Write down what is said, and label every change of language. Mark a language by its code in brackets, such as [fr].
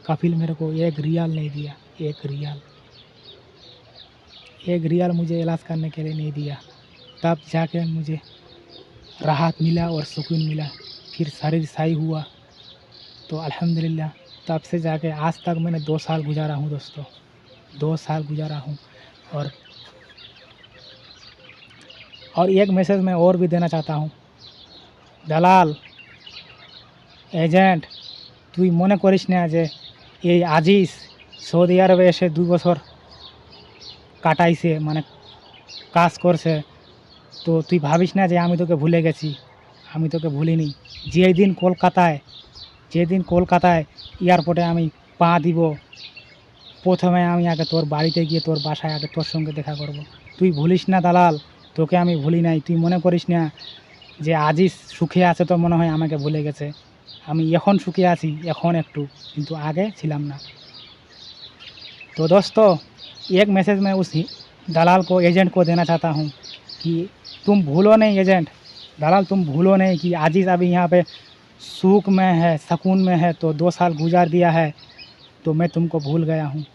[hi] कफिल मेरे को 1 रियाल नहीं दिया, 1 रियाल मुझे इलाज करने के लिए नहीं दिया। तब जाके मुझे राहत मिला और सुकून मिला, फिर शरीर सही हुआ। तो अल्हम्दुलिल्लाह तब से जाके आज तक मैंने 2 साल गुजारा हूँ दोस्तों, 2 साल गुजारा हूँ। और एक मैसेज मैं और भी देना चाहता हूँ, दलाल एजेंट [bn] তুই মনে করিস না যে এই আজিজ সৌদি আরবে এসে 2 বছর কাটাইছে, মানে কাজ করছে, তো তুই ভাবিস না যে আমি তোকে ভুলে গেছি, আমি তোকে ভুলিনি। যেদিন কলকাতায় এয়ারপোর্টে আমি পা দিব, প্রথমে আমি আগে তোর বাড়িতে গিয়ে তোর বাসায় আগে তোর সঙ্গে দেখা করব। তুই ভুলিস না দালাল, তোকে আমি ভুলি নাই। তুই মনে করিস না যে আজই সুখে আছে তো মনে হয় আমাকে ভুলে গেছে। আমি এখন সুখে আছি, এখন একটু, কিন্তু आगे ছিলাম না। [hi] तो दोस्तों, एक मैसेज मैं उस दलाल को, एजेंट को देना चाहता हूँ कि तुम भूलो नहीं एजेंट, दलाल तुम भूलो नहीं कि आजिज़ अभी यहाँ पे सुख में है, सुकून में है, तो 2 साल गुजार दिया है, तो मैं तुमको भूल गया हूँ।